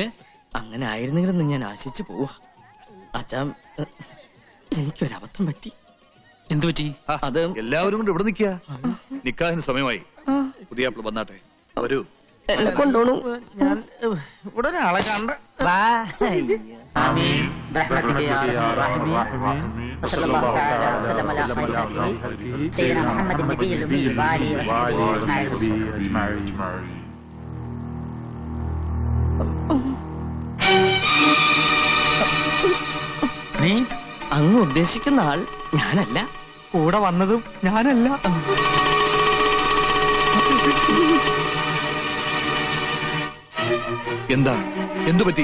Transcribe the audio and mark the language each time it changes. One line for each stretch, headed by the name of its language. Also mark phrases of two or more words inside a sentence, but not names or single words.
Malayalam: അങ്ങനെ ആയിരുന്നെങ്കിലും ഞാൻ ആശിച്ചു പോവാ. അച്ഛാ, എനിക്കൊരബദ്ധം പറ്റി. എന്തു പറ്റി? അത് എല്ലാവരും കൊണ്ട് ഇവിടെ നിൽക്കുക. നിക്കാഹിന് സമയമായി. പുതിയാപ്പിള വന്നാട്ടെ. വരൂ. എന്നെ കൊണ്ടോണു. ഞാൻ ഇവിടെ ഒരാളെ കണ്ട. വാ. അയ്യോ.
Arabic: برحمتك يا ارحم الراحمين وصلى الله تعالى وسلم على خير خلقه سيدنا محمد النبي الامي وآله وصحبه اجمعين.
Malayalam: നീ അങ്ങ് ഉദ്ദേശിക്കുന്ന ആൾ ഞാനല്ല. കൂടെ വന്നതും ഞാനല്ല. എന്താ? എന്തു പറ്റി?